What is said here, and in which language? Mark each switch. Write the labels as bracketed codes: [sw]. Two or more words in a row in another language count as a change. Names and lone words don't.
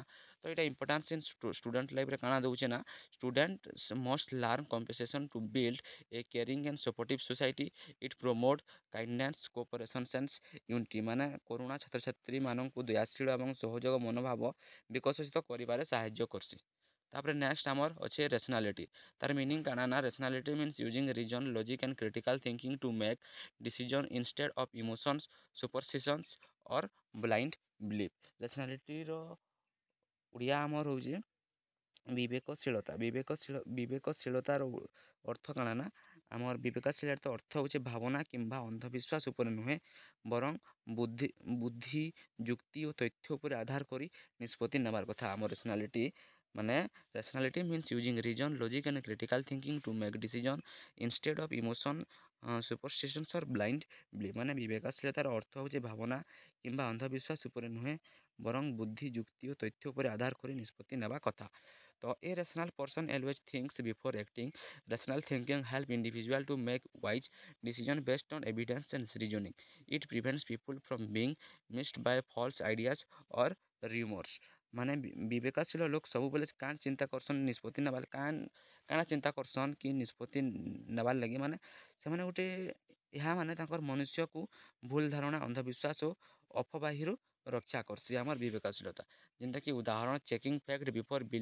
[or] ତ ଏଇଟା [en] importance in student [or] ଲାଇଫ୍ରେ କାଣା ଦେଉଛେ ନା [en] student must learn compassion to build a caring and supportive society it promote kindness cooperations and unity. [or] ମାନେ କରୁଣା ଛାତ୍ରଛାତ୍ରୀମାନଙ୍କୁ ଦୟାଶୀଳ ଏବଂ ସହଯୋଗ ମନୋଭାବ ବିକଶିତ କରିବାରେ ସାହାଯ୍ୟ କର୍ସି। ତାପରେ ନେକ୍ସଟ ଆମର ଅଛେ ରେସନାଲିଟି ତାର ମିନିଂ କାଣା ନା [en] rationality means using reason logic and critical thinking to make decision instead of emotions superstitions or blind belief. [or] रेसनालिटीर ଓଡ଼ିଆ ଆମର ହେଉଛି ବିବେକଶୀଳତା ବିବେକଶୀଳତାର ଅର୍ଥ କାଣା ନା ଆମର ବିବେକଶୀଳତାର ଅର୍ଥ ହେଉଛି ଭାବନା କିମ୍ବା ଅନ୍ଧବିଶ୍ୱାସ ଉପରେ ନୁହେଁ ବରଂ ବୁଦ୍ଧି ଯୁକ୍ତି ଓ ତଥ୍ୟ ଉପରେ ଆଧାର କରି ନିଷ୍ପତ୍ତି ନେବାର କଥା। ଆମର ରେସନାଲିଟି ମାନେ [en] rationality means using reason logic and critical thinking to make decision instead of emotion superstitions or blind belief. [or] ମାନେ ବିବେକଶୀଳତାର ଅର୍ଥ ହେଉଛି ଭାବନା କିମ୍ବା ଅନ୍ଧବିଶ୍ୱାସ ଉପରେ ନୁହେଁ ବରଂ ବୁଦ୍ଧି ଯୁକ୍ତି ଓ ତଥ୍ୟ ଉପରେ ଆଧାର କରି ନିଷ୍ପତ୍ତି ନେବା କଥା। [en] ତ a rational person always thinks before acting rational thinking help individual to make wise decision based on evidence and reasoning it prevents people from being misled by false ideas or rumors। [or] ମାନେ ବିବେକଶୀଳ ଲୋକ ସବୁବେଲେ କାଣା ଚିନ୍ତା କରସନ୍ ନିଷ୍ପତ୍ତି ନେବାର୍ କାଣା ଚିନ୍ତା କରସନ୍ କି ନିଷ୍ପତ୍ତି ନେବାର୍ ଲାଗି ମାନେ ସେମାନେ ଗୋଟେ ଏହା ମାନେ ତାଙ୍କର ମନୁଷ୍ୟକୁ ଭୁଲ ଧାରଣା ଅନ୍ଧବିଶ୍ୱାସ ଓ ଅଫବାହିରୁ ରକ୍ଷା କର୍ସି ଆମର୍ ବିବେକଶୀଳତା ଯେନ୍ଟାକି ଉଦାହରଣ [en] checking fact before